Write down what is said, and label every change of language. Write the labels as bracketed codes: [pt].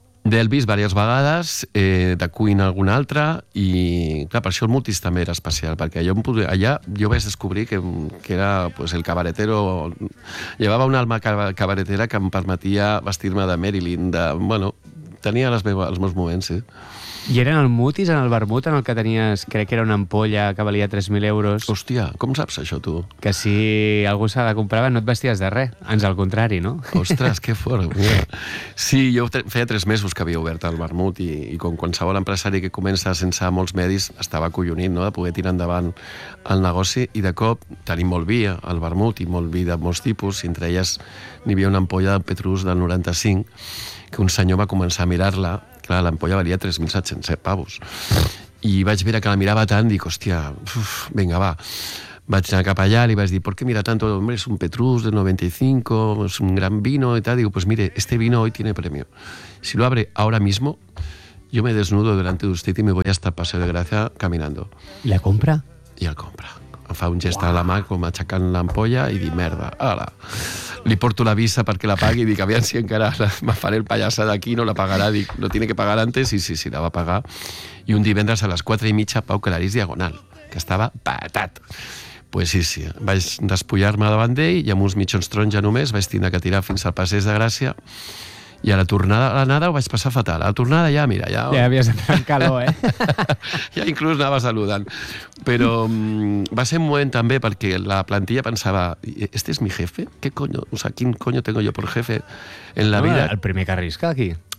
[ca] D'Elvis, diverses vegades, de Queen alguna altra, i clar, per això el Mutis també era especial, perquè allà jo vaig descobrir que era, pues, el cabaretero. Llevava una alma cabaretera que em permetia vestir-me de Marilyn, de... Bueno, tenia les meves, els meus moments, sí. I era en el mutis, en el vermut, en el que tenies, crec que era una ampolla que valia 3.000 euros. Hòstia, com saps això, tu? Que si algú se la comprava no et vesties de res, ans al contrari, no? Ostres, que fort. Sí, jo feia 3 mesos que havia obert el vermut i com qualsevol empresari que comença sense molts medis, estava acollonit, no?, de poder tirar endavant el negoci i de cop tenim molt vi al vermut i molt vi de molts tipus, entre elles n'hi havia una ampolla de Petrus del 95 que un senyor va començar a mirar-la. Clar, l'ampolla valia 3.700 pavos. I vaig veure que la mirava tant, dic, hòstia, vinga, va. Vaig anar cap allà, li vaig dir, [es] ¿por qué mira tanto? Hombre, es un Petrus de 95, es un gran vino y tal. Digo, pues mire, este vino hoy tiene premio. Si lo abre ahora mismo, yo me desnudo delante de usted y me voy hasta Paseo de Gracia caminando. ¿Y la compra? [ca] I el compra. Em fa un gest a la mà com aixecant l'ampolla i dic, merda, ala. Li porto la visa perquè la pagui i dic, aviam si encara me faré el pallassa d'aquí, no la pagarà. Dic, [es] no tiene que pagar antes, [ca] i sí, la va pagar. I un divendres a les 4:30, Pau Clarís Diagonal, que estava patat. Pues sí, vaig despullar-me davant d'ell i amb uns mitjons taronja només vaig tindre que tirar fins al Passeig de Gràcia. I a la tornada, a l'anada ho vaig passar fatal. A la tornada ja, mira, ja... Ja havies entrat en calor, eh? Ja inclús anava saludant. Però va ser un moment també perquè la plantilla pensava, [es] ¿este es mi jefe? ¿Qué coño? O sea, ¿quin coño tengo yo por jefe en la vida? [ca] El primer que arrisca aquí.